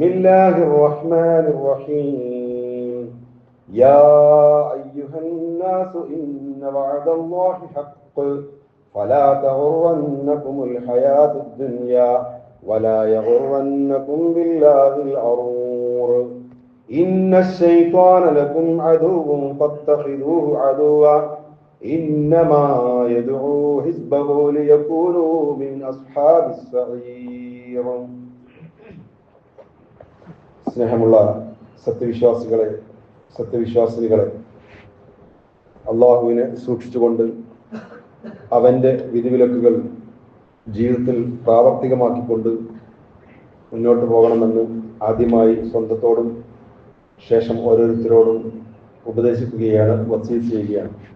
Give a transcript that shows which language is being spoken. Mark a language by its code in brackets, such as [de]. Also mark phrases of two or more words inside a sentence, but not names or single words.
[ar] الله الرحمن الرحيم يا أيها الناس إن وعد الله حق فلا تغرنكم الحياة الدنيا ولا يغرنكم بالله الغرور إن الشيطان لكم عدو فاتخذوه عدوا إنما يدعو حزبه ليكونوا من أصحاب السعير. [ml] സ്നേഹമുള്ള സത്യവിശ്വാസികളെ അള്ളാഹുവിനെ സൂക്ഷിച്ചുകൊണ്ട് അവന്റെ വിധിവിലക്കുകൾ ജീവിതത്തിൽ പ്രാവർത്തികമാക്കിക്കൊണ്ട് മുന്നോട്ട് പോകണമെന്ന് ആദ്യമായി സ്വന്തത്തോടും ശേഷം ഓരോരുത്തരോടും ഉപദേശിക്കുകയാണ്, വസീയത്ത് ചെയ്യുകയാണ്.